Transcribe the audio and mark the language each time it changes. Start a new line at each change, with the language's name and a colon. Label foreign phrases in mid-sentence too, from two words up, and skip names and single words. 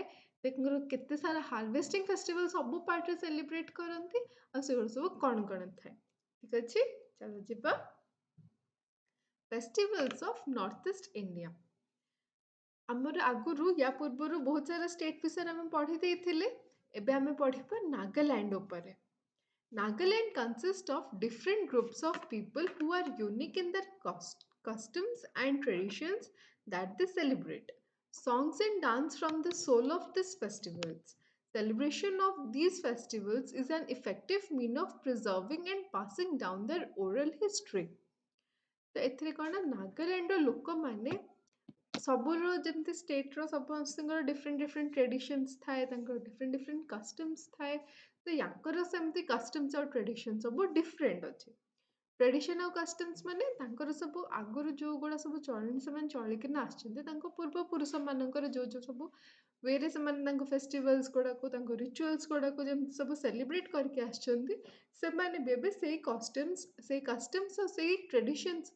Odia: ତାଙ୍କର କେତେ ସାରା
English: harvesting festival
Odia: ସବୁ ପାର୍ଟରେ ସେଲିବ୍ରେଟ୍ କରନ୍ତି ଆଉ ସେଗୁଡ଼ା ସବୁ କ'ଣ ଥାଏ। ଠିକ୍ ଅଛି, ଚାଲ ଯିବା
English: festivals of North East India.
Odia: ଆମର ଆଗରୁ ୟା ପୂର୍ବରୁ ବହୁତ ସାରା ଷ୍ଟେଟ୍ ବିଷୟରେ ଆମେ ପଢ଼ି ଦେଇଥିଲେ। ଏବେ ଆମେ ପଢ଼ିବା ନାଗାଲାଣ୍ଡ ଉପରେ।
English: Nagaland consists of different groups of people who are unique in their customs and traditions that they celebrate. Songs and dance from the soul of these festivals. Celebration of these festivals is an effective means of preserving and passing down their oral history.
Odia: ତ ଏଥିରେ କ'ଣ ନାଗାଲାଣ୍ଡର ଲୋକମାନେ ସବୁର ଯେମିତି ଷ୍ଟେଟ୍ର ସମସ୍ତଙ୍କର
English: different traditions
Odia: ଥାଏ, ତାଙ୍କର
English: different customs
Odia: ଥାଏ। ତ ୟାଙ୍କର ସେମିତି କଷ୍ଟମ୍ସ ଆଉ ଟ୍ରେଡ଼ିସନ୍ ସବୁ ଡିଫରେଣ୍ଟ ଅଛି। ଟ୍ରେଡ଼ିସନ୍ ଆଉ କଷ୍ଟମ୍ସ ମାନେ ତାଙ୍କର ସବୁ ଆଗରୁ ଯେଉଁଗୁଡ଼ା ସବୁ ଚଳଣି ସେମାନେ ଚଳିକିନା ଆସିଛନ୍ତି, ତାଙ୍କ ପୂର୍ବପୁରୁଷମାନଙ୍କର ଯେଉଁ ସବୁ ୱେରେ ସେମାନେ ତାଙ୍କ ଫେଷ୍ଟିଭାଲ୍ସ ଗୁଡ଼ାକୁ ତାଙ୍କ ରିଚୁଆଲ୍ସ ଗୁଡ଼ାକୁ ଯେମିତି ସବୁ ସେଲିବ୍ରେଟ୍ କରିକି ଆସିଛନ୍ତି, ସେମାନେ ବି ଏବେ ସେଇ କଷ୍ଟମ୍ସ ଆଉ ସେଇ ଟ୍ରେଡ଼ିସନ୍ସ।